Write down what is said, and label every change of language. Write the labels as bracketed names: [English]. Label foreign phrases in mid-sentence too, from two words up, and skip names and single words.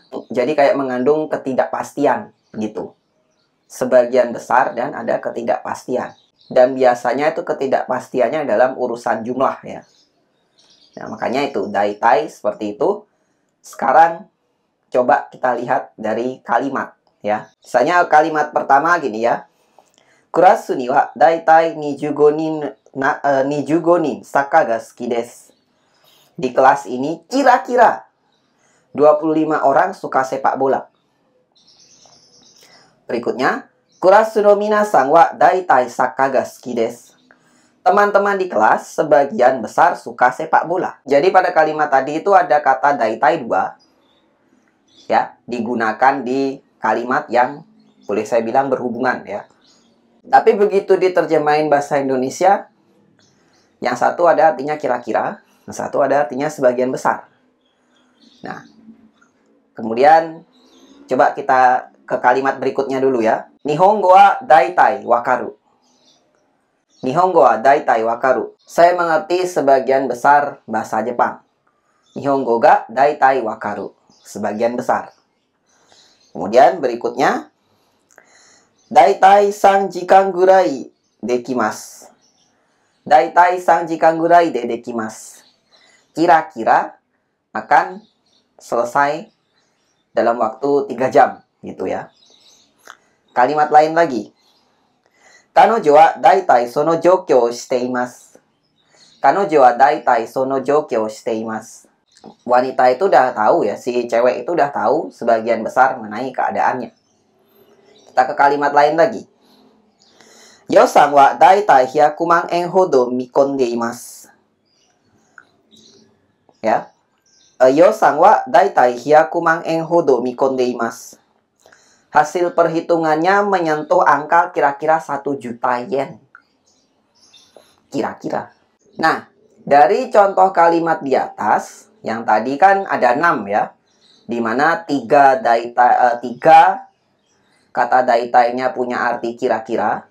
[Indonesian] Jadi kayak mengandung ketidakpastian gitu. Sebagian besar dan ada ketidakpastian. Dan biasanya itu ketidakpastiannya dalam urusan jumlah ya. Nah, makanya itu daitai seperti itu. Sekarang coba kita lihat dari kalimat ya. Misalnya kalimat pertama gini ya. [Japanese] クラスには大体25人サッカーが好きです. [Indonesian] Di kelas ini kira-kira 25 orang suka sepak bola. Berikutnya, [Japanese] クラスの皆さんは大体サッカーが好きです. [Indonesian] Teman-teman di kelas sebagian besar suka sepak bola. Jadi pada kalimat tadi itu ada kata daitai 2 ya, digunakan di kalimat yang boleh saya bilang berhubungan ya. Tapi begitu diterjemahin bahasa Indonesia, yang satu ada artinya kira-kira, yang satu ada artinya sebagian besar. Nah, kemudian coba kita ke kalimat berikutnya dulu ya. [Japanese] 日本語は大体分かる。日本語は大体分かる. [Indonesian] Saya mengerti sebagian besar bahasa Jepang. [Japanese] 日本語が大体分かる. [Indonesian] Sebagian besar. Kemudian berikutnya, [Japanese] 大体3時間ぐらいできます. 大体3時間ぐらいでできます. [Indonesian] Kira-kira akan selesai dalam waktu 3 jam gitu ya. Kalimat lain lagi. [Japanese] 彼女は大体その状況しています. 彼女は大体その状況しています. [Indonesian] Wanita itu udah tahu ya, si cewek itu udah tahu sebagian besar mengenai keadaannya. Kita ke kalimat lain lagi. [Japanese] 予算は大体100万円ほど見込んでいます. [Indonesian] Ya. [Japanese] 予算は大体100万円ほど見込んでいます. [Indonesian] Hasil perhitungannya menyentuh angka kira-kira 1 juta yen. Kira-kira. Nah, dari contoh kalimat di atas, yang tadi kan ada 6 ya. Dimana 3 kata daitai-nya punya arti kira-kira.